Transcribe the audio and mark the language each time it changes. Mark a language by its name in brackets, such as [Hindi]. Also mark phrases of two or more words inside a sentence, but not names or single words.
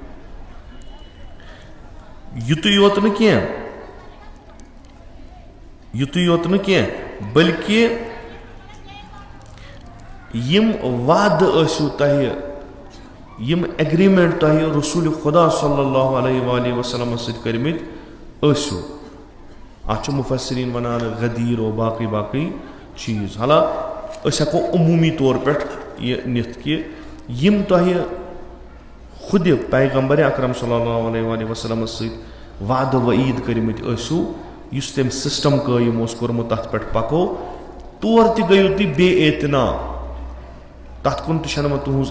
[Kashmiri] युत योत न कह बल्कि यम वाद असु तह यम एग्रीमेंट तह रसूल खुदा सल्लल्लाहु [Arabic] عليه وسلم [Kashmiri] सत करमित असु अत मुफस्सिरीन वनान गदीर और बाकी बाकी चीज हाला हको अमूमी तौर पे यह नित कि यम तह खुद पैगंबर अकरम [Arabic] صلى الله عليه وسلم [Kashmiri] सत वाद वईद करमित असु युस तम सिस्टम कायम कोर्मुत तथ पे पको तौर त गयो तुम बेएतना तथ कुन तुम तुहज